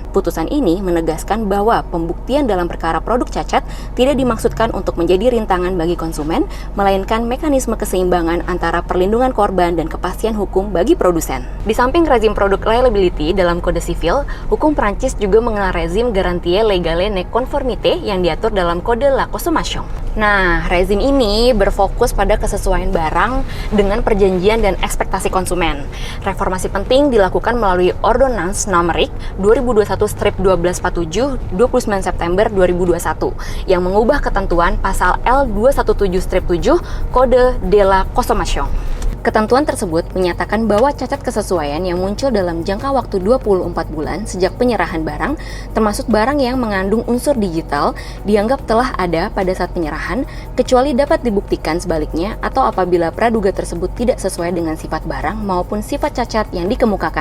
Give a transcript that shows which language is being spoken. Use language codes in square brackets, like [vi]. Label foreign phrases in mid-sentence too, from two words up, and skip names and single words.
[id] Putusan ini menegaskan bahwa pembuktian dalam perkara produk cacat tidak dimaksudkan untuk menjadi rintangan bagi konsumen, melainkan mekanisme keseimbangan antara perlindungan korban dan kepastian hukum bagi produsen. Di samping rezim produk liability dalam Kode Sivil, hukum Prancis juga mengenal rezim [fr] garantie légale ne conformité [id] yang diatur dalam Kode [fr] la Consommation. [id] Nah, rezim ini berfokus pada kesesuaian barang dengan perjanjian dan ekspektasi konsumen. Reformasi penting dilakukan melalui Ordonnance Numerique 2021-1247 29 September 2021 yang mengubah ketentuan pasal L217-7 Kode [fr] de la Consommation. [id] Ketentuan tersebut menyatakan bahwa cacat kesesuaian yang muncul dalam jangka waktu 24 bulan sejak penyerahan barang, termasuk barang yang mengandung unsur digital, dianggap telah ada pada saat penyerahan, kecuali dapat dibuktikan sebaliknya atau apabila praduga tersebut tidak sesuai dengan sifat barang maupun sifat cacat yang dikemukakan.